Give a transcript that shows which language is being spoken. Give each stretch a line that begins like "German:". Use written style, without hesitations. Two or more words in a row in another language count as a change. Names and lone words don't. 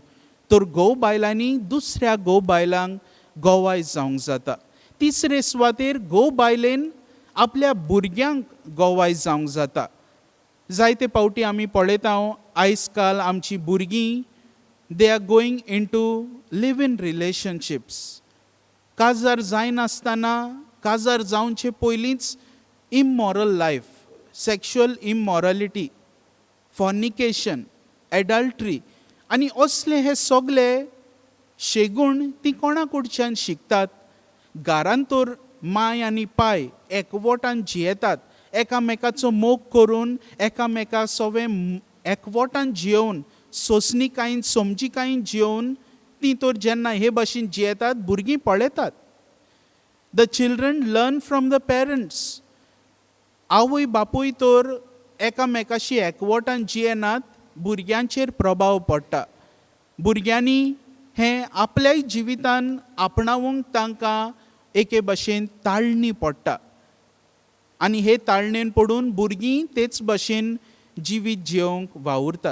Konkani: तर घोव बायलांनी दुसऱ्या घोव बायलांक गोवाय जावंक जाता. तिसरे सुवातेर घोव बायलेन आपल्या भुरग्यांक गोवाय जावंक जाता. जायते फावटी आमी पळयता आयज काल आमची भुरगीं
English: they are going in to live in relationships.
Konkani: काजार जायनासतना, काजार जावचे पयलींच
English: immoral life, sexual immorality, fornication, adultery
Konkani: आनी असले हे सगळे शेगूण तीं कोणा कडच्यान शिकतात. घरान तर माय आनी पाय एकवटान जियेतात, एकामेकाचो मोग करून एकामेका सवें एकवटान जियोवन सोंसणीकायेन समजीकायेन जियोवन तीं तर जेन्ना हे भाशेन जियेतात भुरगीं पळयतात.
English: The children learn from the parents.
Konkani: आवय बापूय तर एकामेकाशी एकवटान जियेनात, भुरग्यांचेर प्रभाव पडटा. भुरग्यांनी हें आपल्याय जिवितान आपणावंक तांकां एके भाशेन ताळणी पडटा आनी हे ताळणेन पडून भुरगीं तेच भाशेन जिवीत जियोंक वावुरतात.